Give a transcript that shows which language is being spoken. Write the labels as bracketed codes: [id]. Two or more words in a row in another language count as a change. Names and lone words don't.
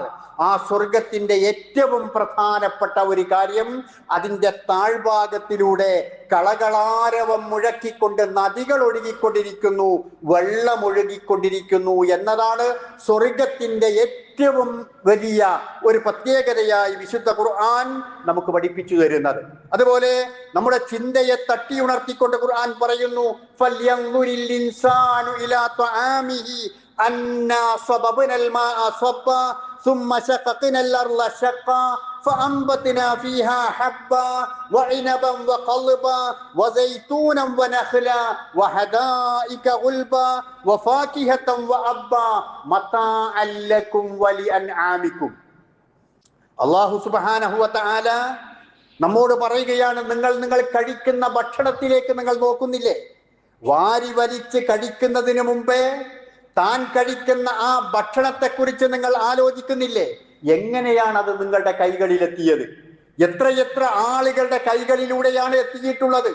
[ml] ആ സ്വർഗത്തിന്റെ ഏറ്റവും പ്രധാനപ്പെട്ട ഒരു കാര്യം, അതിന്റെ താഴ്ഭാഗത്തിലൂടെ കളകളാരവം മുഴക്കിക്കൊണ്ട് നദികൾ ഒഴുകിക്കൊണ്ടിരിക്കുന്നു, വെള്ളമൊഴുകിക്കൊണ്ടിരിക്കുന്നു എന്നതാണ് സ്വർഗത്തിന്റെ ഏറ്റവും വലിയ ഒരു പ്രത്യേകതയായി വിശുദ്ധ ഖുർആൻ നമുക്ക് പഠിപ്പിച്ചു തരുന്നത്. അതുപോലെ നമ്മുടെ ചിന്തയെ തട്ടിയുണർത്തിക്കൊണ്ട് ഖുർആൻ പറയുന്നു, [ar] فلينظر الإنسان إلى طعامه أنا صببنا الماء صبا ثم شققنا الأرض شقا فأنبتنا فيها حبا وعنبا وقضبا وزيتونا ونخلا وحدائق غلبا وفاكهة وأبا متاعا لكم ولأنعامكم. الله سبحانه وتعالى [ml] നമ്മോട് പറയുകയാണ്, നിങ്ങൾ കഴിക്കുന്ന ഭക്ഷണത്തിലേക്ക് നിങ്ങൾ നോക്കുന്നില്ലേ? വാരി വലിച്ച് കഴിക്കുന്നതിന് മുമ്പേ താൻ കഴിക്കുന്ന ആ ഭക്ഷണത്തെക്കുറിച്ച് നിങ്ങൾ ആലോചിക്കുന്നില്ലേ? എങ്ങനെയാണ് അത് നിങ്ങളുടെ കൈകളിലെത്തിയത്? എത്രയെത്ര ആളുകളുടെ കൈകളിലൂടെയാണ് എത്തിയിട്ടുള്ളത്?